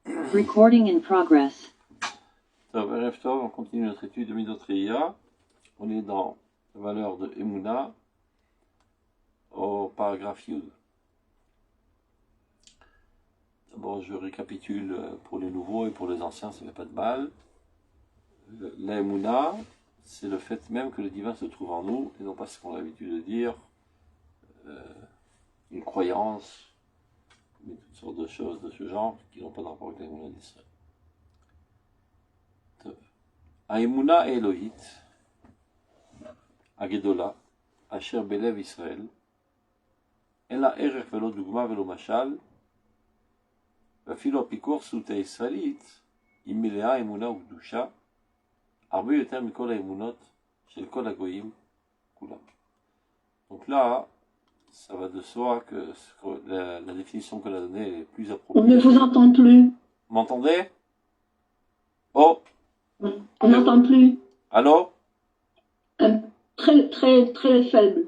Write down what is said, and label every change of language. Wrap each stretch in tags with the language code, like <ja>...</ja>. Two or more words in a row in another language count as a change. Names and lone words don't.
<en>Recording in progress.</en> <fr>On continue notre étude de Midot Re'iyah. On est dans la valeur de Emouna au paragraphe Yud. D'abord, je récapitule pour les nouveaux et pour les anciens, ça ne fait pas de mal. La Emouna, c'est le fait même que le divin se trouve en nous, et non pas ce qu'on a l'habitude de dire, une croyance, mais toutes sortes de choses de ce genre qui n'ont pas de rapport avec l'Emouna d'Israël.</fr> <he>האמונה האלוהית הגדולה אשר בלב ישראל אין לה ערך ולא דוגמה ולא משל, ואפילו הפיקוח סוטה הישראלית היא מלאה אמונה וקדושה הרבה יותר מכל האמונות של כל הגויים כולם.</he> <fr>Donc là, ça va de soi que la définition qu'elle a donnée est plus appropriée. On ne vous entend plus. Vous m'entendez? Oh! On n'entend plus. Allô? Très, très, très faible.</fr>